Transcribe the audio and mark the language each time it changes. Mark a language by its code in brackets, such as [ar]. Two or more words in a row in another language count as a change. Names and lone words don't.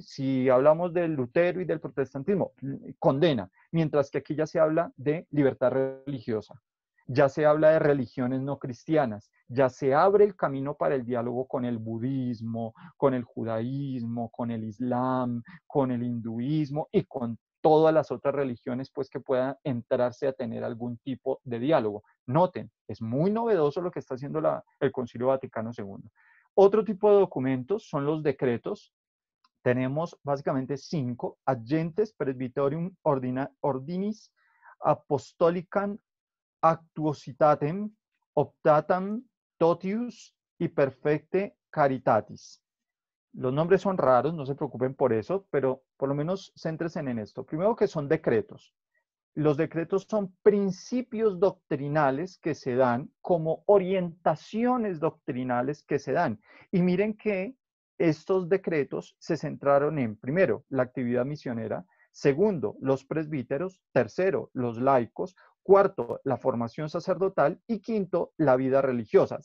[es] Si hablamos del Lutero y del protestantismo, condena, mientras que aquí ya se habla de libertad religiosa, ya se habla de religiones no cristianas, ya se abre el camino para el diálogo con el budismo, con el judaísmo, con el islam, con el hinduismo y con todas las otras religiones pues que puedan entrarse a tener algún tipo de diálogo. Noten, es muy novedoso lo que está haciendo el Concilio Vaticano II. Otro tipo de documentos son los decretos. Tenemos básicamente 5: Agentes Presbyterium Ordinis Apostolicam Actuositatem Optatam Totius y Perfecte Caritatis. Los nombres son raros, no se preocupen por eso, pero por lo menos céntrense en esto. Primero que son decretos. Los decretos son principios doctrinales que se dan como orientaciones doctrinales que se dan. Y miren que estos decretos se centraron en, primero, la actividad misionera, segundo, los presbíteros, tercero, los laicos, cuarto, la formación sacerdotal y quinto, la vida religiosa.